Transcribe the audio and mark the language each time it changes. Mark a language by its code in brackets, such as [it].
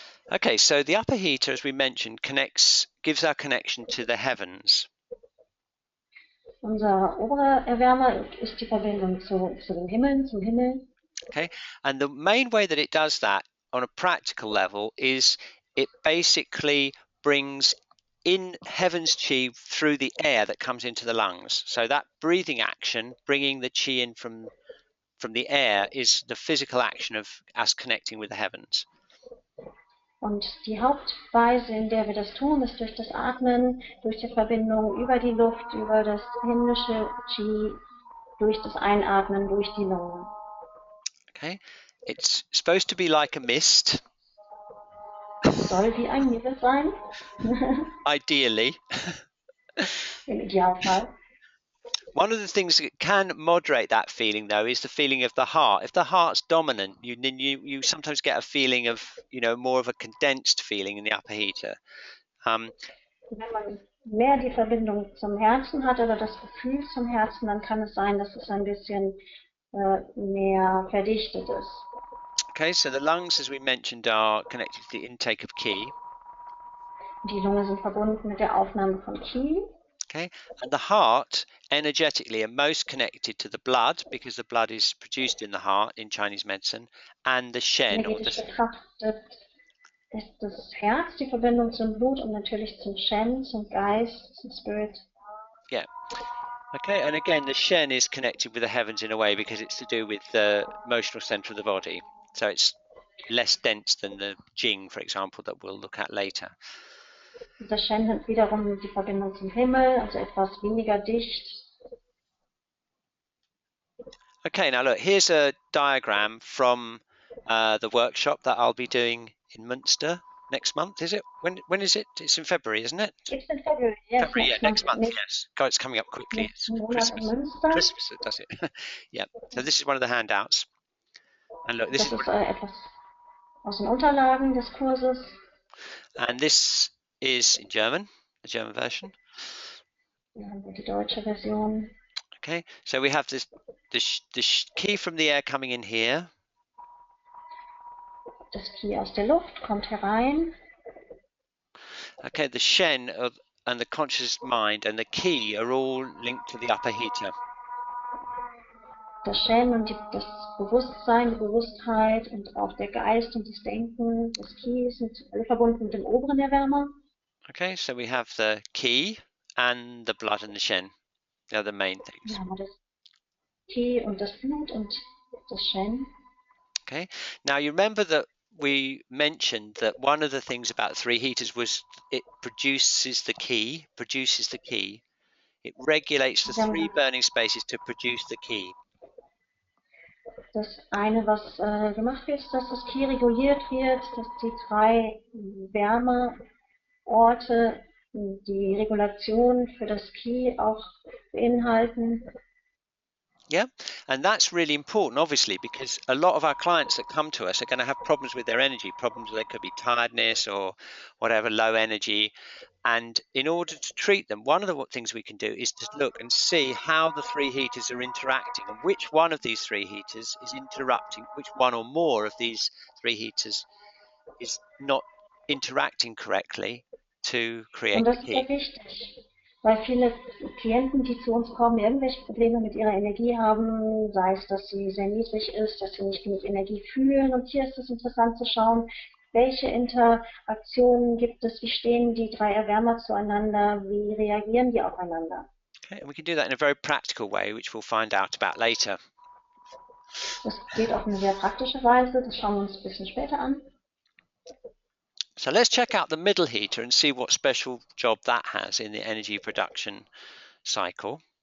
[en] Okay, so the upper heater, as we mentioned, gives our connection to the heavens. [de] Unser oberer Erwärmer ist die Verbindung zu den Himmeln, zum Himmel. [en] Okay, and the main way that it does that on a practical level is it basically brings in heaven's chi through the air that comes into the lungs. So that breathing action, bringing the chi in from the air, is the physical action of us connecting with the heavens. [de] Und die Hauptweise, in der wir das tun, ist durch das Atmen, durch die Verbindung über die Luft, über das himmlische Chi, durch das Einatmen, durch die Lungen. [en] Okay, it's supposed to be like a mist. [de] Soll wie ein Nebel sein. [en] Ideally. [de] Im Idealfall. [en] One of the things that can moderate that feeling, though, is the feeling of the heart. If the heart's dominant, you sometimes get a feeling of, more of a condensed feeling in the upper heater. [de] Wenn man mehr die Verbindung zum Herzen hat oder das Gefühl zum Herzen, dann kann es sein, dass es ein bisschen mehr verdichtet ist. [en] Okay, so the lungs, as we mentioned, are connected to the intake of qi. [de] Die Lunge sind verbunden mit der Aufnahme von Qi. [en] Okay, and the heart energetically are most connected to the blood, because the blood is produced in the heart in Chinese medicine, and the shen. [de] Energetisch betrachtet ist das Herz die Verbindung zum Blut und natürlich zum Shen, zum Geist, zum Spirit. [en] Yeah. Okay, and again, the shen is connected with the heavens in a way because it's to do with the emotional center of the body. So it's less dense than the Jing, for example, that we'll look at later. [de] Der Shen hat wiederum die Verbindung zum Himmel, also etwas weniger dicht. [en] Okay, now look, here's a diagram from the workshop that I'll be doing in Munster next month, is it? When is it? It's in February, isn't it? It's in February, yes. February, next month, yes. God, it's coming up quickly. It's Christmas. Christmas, it does it. Yeah, so this is one of the handouts. And look, this [de] ist etwas aus den Unterlagen des Kurses. [en] And this is in German, the German version. [de] Die deutsche Version. [en] Okay, so we have the key from the air coming in here. [de] Das Qi aus der Luft kommt herein. [en] Okay, the shen and the conscious mind and the key are all linked to the upper heater. [de] Das Shen und das Bewusstsein, die Bewusstheit und auch der Geist und das Denken, das Ki sind alle verbunden mit dem oberen Erwärmer. [en] Okay, so we have the key and the blood and the Shen. They're the main things. [de] Da haben wir das Ki und das Blut und das Shen. [en] Okay, now you remember that we mentioned that one of the things about three heaters was it produces the key. It regulates the three burning spaces to produce the key. [de] Das eine, was gemacht wird, ist, dass das Ki reguliert wird, dass die 3 Wärmeorte die Regulation für das Ki auch beinhalten. [en] Yeah, and that's really important, obviously, because a lot of our clients that come to us are going to have problems with their energy, problems that could be tiredness or whatever, low energy. And in order to treat them, one of the things we can do is to look and see how the three heaters are interacting and which one of these three heaters is interrupting, which one or more of these three heaters is not interacting correctly to create [de] Und das [en] the [de] ist sehr wichtig, weil viele Klienten, die zu uns kommen, irgendwelche Probleme mit ihrer Energie haben, sei es, dass sie sehr niedrig ist, dass sie nicht genug Energie fühlen. Und hier ist es interessant zu schauen, welche Interaktionen gibt es, wie stehen die 3 Erwärmer zueinander, wie reagieren die aufeinander. [en] Okay, and we can do that in a very practical way, which we'll find out about later. [de] Das geht auf eine sehr praktische Weise, das schauen wir uns ein bisschen später an. [en] So let's check out the middle heater and see what special job that has in the energy production cycle.